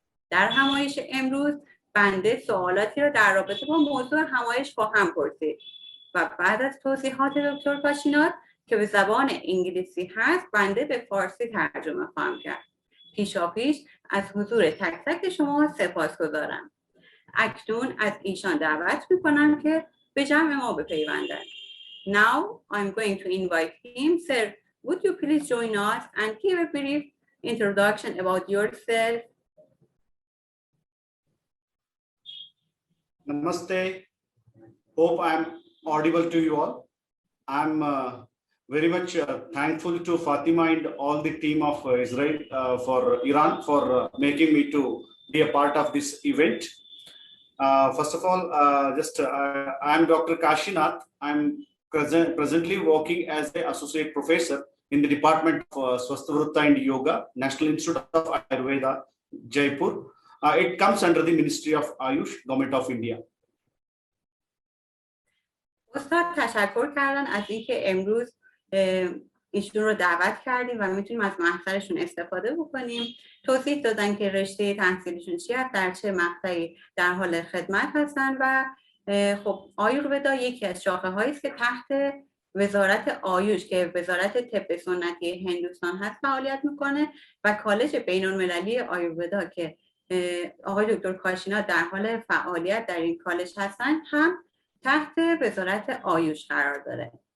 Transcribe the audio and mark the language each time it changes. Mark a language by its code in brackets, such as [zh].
[fa] در همایش امروز بنده سوالاتی را در رابطه با موضوع همایش خواهم پرسید و بعد از توضیحات دکتر کاشینات که به زبان انگلیسی هست بنده به فارسی ترجمه خواهم کرد. پیشاپیش از حضور تک تک شما سپاسگزارم. اکنون از ایشان دعوت میکنم که به جمع ما بپیوندند. [en] Now I'm going to invite him. Sir, would you please join us and give a brief introduction about yourself? [hi] Namaste. [en] Hope I'm audible to you all. I'm very much thankful to Fatima and all the team of Israel for Iran for making me to be a part of this event. First of all, I'm Dr. Kashinath. I'm presently working as an associate professor in the Department of Swastavrita and Yoga, National Institute of Ayurveda, Jaipur. It comes under the Ministry of Ayush, Government of India. [fa] استاد تشکر کردن از اینکه امروز ایشون رو دعوت کردیم و میتونیم از محضرشون استفاده بکنیم. توضیح دادن که رشته تحصیلیشون چی هست، در چه مقطعی در حال خدمت هستن و خب آیورودا یکی از شاخه هایی است که تحت وزارت آیوش که وزارت طب سنتی هندوستان هست فعالیت میکنه و کالج بین‌المللی آیورودا که آقای دکتر کاشینا در حال فعالیت در این کالج هستن هم تحت وزارت آیوش قرار داره.